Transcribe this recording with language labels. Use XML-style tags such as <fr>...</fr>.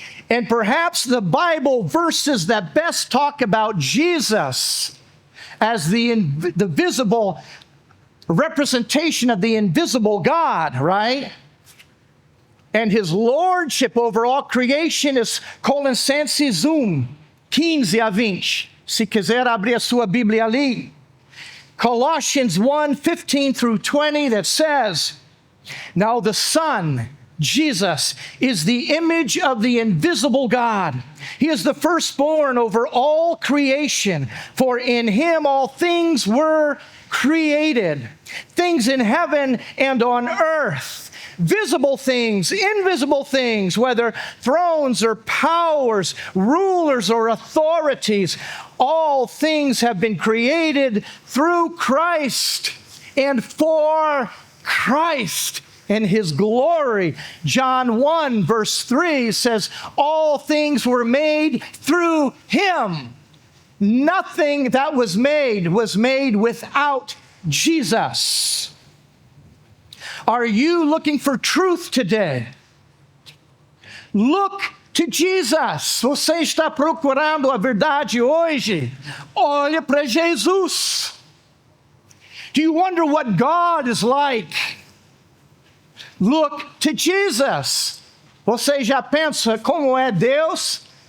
<en>And perhaps the Bible verses that best talk about Jesus as the visible representation of the invisible God, right? And his lordship over all creation is</en> <pt>Colossenses 15 a 20. Se quiser abrir a sua Bíblia ali.</pt> <en>Colossians 1:15 through 20 that says, now the Son Jesus is the image of the invisible God. He is the firstborn over all creation, for in him all things were created, things in heaven and on earth, visible things, invisible things, whether thrones or powers, rulers or authorities. All things have been created through Christ and for Christ and his glory. John 1 verse 3 says, all things were made through him. Nothing that was made without Jesus. Are you looking for truth today? Look to Jesus.</en> <pt>Você está procurando a verdade hoje? Olha para Jesus.</pt> <en>Do you wonder what God is like? Look to Jesus.</en> <pt>Você já pensa como é Deus?</pt>